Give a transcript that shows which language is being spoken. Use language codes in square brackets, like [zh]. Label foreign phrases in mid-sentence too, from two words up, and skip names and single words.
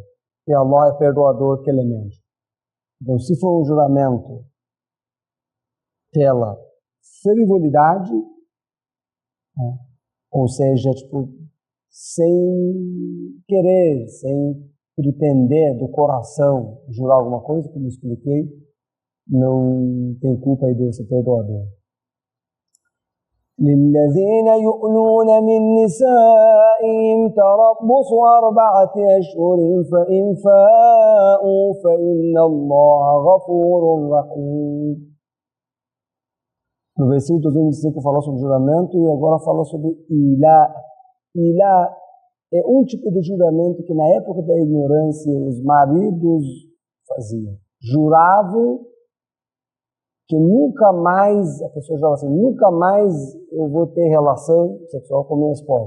[pt] E Allah é perdoador, clemente. Então, se for um juramento pela frivolidade, ou seja, sem querer, sem pretender do coração jurar alguma coisa, como eu expliquei, não tem culpa e Deus é perdoador. [ar] للذين يؤلون من نسائهم تربص 4 أشهر فإن فاءوا فإن الله غفور رحيم. [pt] No versículo 225 falou sobre juramento e agora fala sobre ilá. Ilá é um tipo de juramento que na época da ignorância os maridos faziam. Juravam que nunca mais, a pessoa jurava assim, nunca mais eu vou ter relação sexual com minha esposa.